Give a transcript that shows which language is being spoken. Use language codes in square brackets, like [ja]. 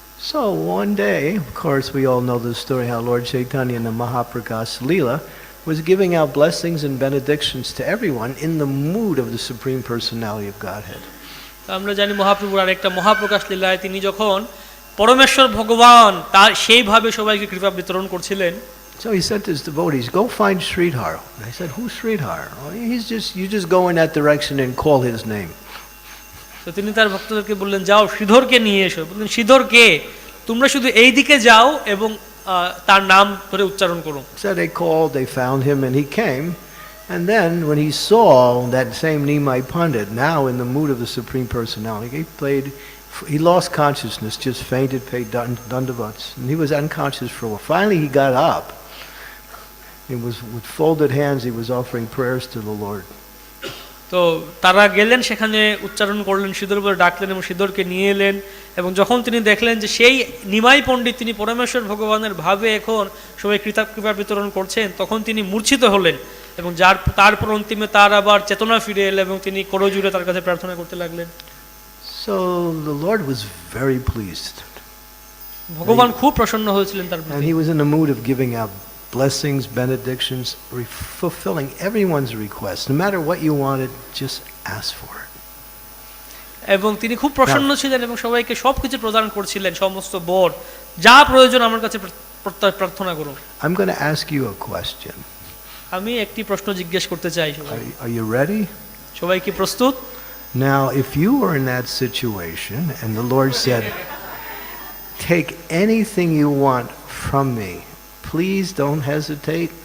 [en] So one day, of course, we all know the story how Lord Chaitanya in the Mahaprakash Leela was giving out blessings and benedictions to everyone in the mood of the Supreme Personality of Godhead. [bn] আমরা জানি মহাপ্রভুর আরেকটা মহাপ্রকাশ লীলায় তিনি যখন পরমেশ্বর ভগবান তার সেইভাবে সবাইকে কৃপা বিতরণ করছিলেন। [en] So he said to his devotees, "Go find Sridhar." They said, "Who's Sridhar?" "Oh, you just go in that direction and call his name." [bn] তো তিনি তার ভক্তদেরকে বললেন, যাও শ্রীধরকে নিয়ে এসো। বললেন, শ্রীধর কে? তোমরা শুধু এই দিকে যাও এবং তার নাম ধরে উচ্চারণ করো। [en] So they called, they found him, and he came. And then when he saw that same Nimai Pandit, now in the mood of the Supreme Personality, he lost consciousness, just fainted, paid dandavats, and he was unconscious for a while. Finally he got up. He was with folded hands, he was offering prayers to the Lord. [bn] তো তারা গেলেন, সেখানে উচ্চারণ করলেন, শ্রীধর বলে ডাকলেন এবং শ্রীধরকে নিয়ে এলেন। এবং যখন তিনি দেখলেন যে সেই নিমাই পণ্ডিত তিনি পরমেশ্বর ভগবানের ভাবে এখন সবাই কৃপা বিতরণ করছেন, তখন তিনি মূর্ছিত হলেন এবং তারপর অন্তিমে তার আবার চেতনা ফিরে এলো এবং তিনি করজোড়ে তার কাছে প্রার্থনা করতে লাগলেন। [en] So the Lord was very pleased. [bn] ভগবান খুব প্রসন্ন হয়েছিলেন তার [en] And [bn] প্রতি। [en] he was in the mood of giving out blessings, benedictions, fulfilling everyone's request. No matter what you wanted, just ask for it. [bn] এবং তিনি খুব প্রসন্ন ছিলেন এবং সবাইকে সবকিছু প্রদান করছিলেন, সমস্ত বর যা প্রয়োজন আমার কাছে প্রার্থনা করুন। [en] I'm going to ask you a question. [bn] আমি একটি প্রশ্ন জিজ্ঞেস করতে চাই। [en] Are you ready? [bn] সবাই কি প্রস্তুত? [en] Now, if you were in that situation and the Lord said, take anything you want from me, please don't hesitate.